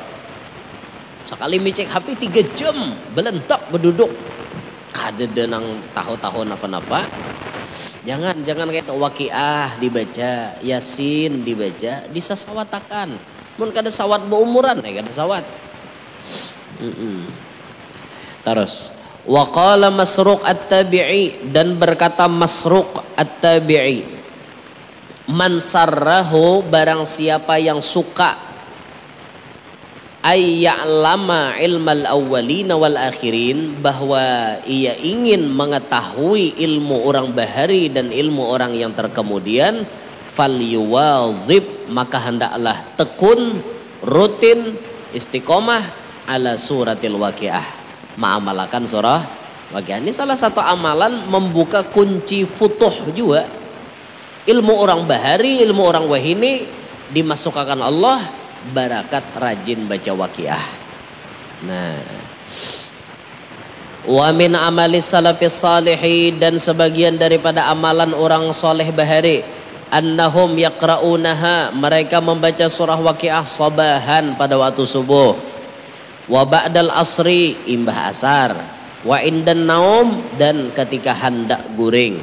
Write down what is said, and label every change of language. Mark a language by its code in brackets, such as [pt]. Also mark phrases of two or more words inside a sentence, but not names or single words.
[bjn] Sekali micek HP 3 jam belentak berduduk kada denang tahu-tahu apa-apa. Jangan kayak itu waqiah dibaca, yasin dibaca, disasawatakan. Mun kada sawat beumuran kada sawat. Terus [ar] وقال [bjn] Masruq at-Tabi'i, dan berkata Masruq at-Tabi'i, [ar] من سره, [bjn] barang siapa yang suka [ar] أن يعلم علم الأولين والآخرين, [bjn] bahwa ia ingin mengetahui ilmu orang bahari dan ilmu orang yang terkemudian, falyuwazib, maka hendaklah tekun, rutin, istiqomah [ar] على سورة الواقعة, [bjn] mengamalkan surah waqiah. Ini salah satu amalan membuka kunci futuh juga. Ilmu orang bahari, ilmu orang wahini dimasukkan Allah barakat rajin baca waqiah. Nah, [ar] ومن عمل السلف الصالح, [bjn] dan sebagian daripada amalan orang soleh bahari, [ar] أنهم يقرءونها, [bjn] mereka membaca surah waqiah sabahan pada waktu subuh, [ar] وبعد العصر, [bjn] imbah asar, [ar] وعند النوم, [bjn] dan ketika hendak guring.